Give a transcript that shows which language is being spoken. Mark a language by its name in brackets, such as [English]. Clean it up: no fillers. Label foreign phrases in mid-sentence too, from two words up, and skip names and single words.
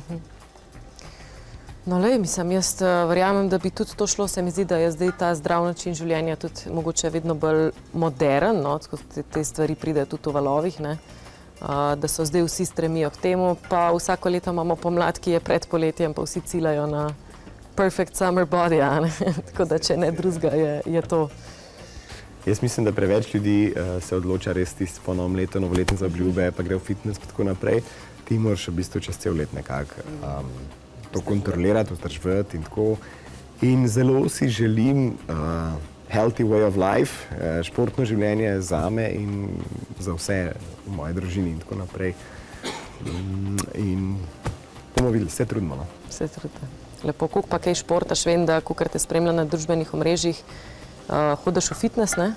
[Slovenian] No, lej, mislim, jaz verjamem, da bi tudi to šlo. Se mi zdi, da je zdaj ta zdrav način življenja tudi mogoče vedno bolj modern, no, te stvari pridejo tudi v valovih, ne, da so zdaj vsi stremijo k temu, pa vsako leto imamo pomlad, ki je pred poletjem, pa vsi ciljajo na [English] perfect summer body, [Slovenian] ne? Tako da če ne drugega je to. Jaz mislim, da preveč ljudi se odloča res tisto po novem letu, novoletne zaobljube, pa gre v fitness in tako naprej. Ti moraš v bistvu čez cel let nekako to kontrolirati, vzdrževati in tako. In zelo si želim [English] healthy way of life, [Slovenian] športno življenje zame in za vse v moji družini in tako naprej. In bomo videli, se trudimo. No. Se trudite. Lepo, koliko pa kaj športaš, vem, da kolikor te spremlja na družbenih omrežjih, hodiš v fitness, ne?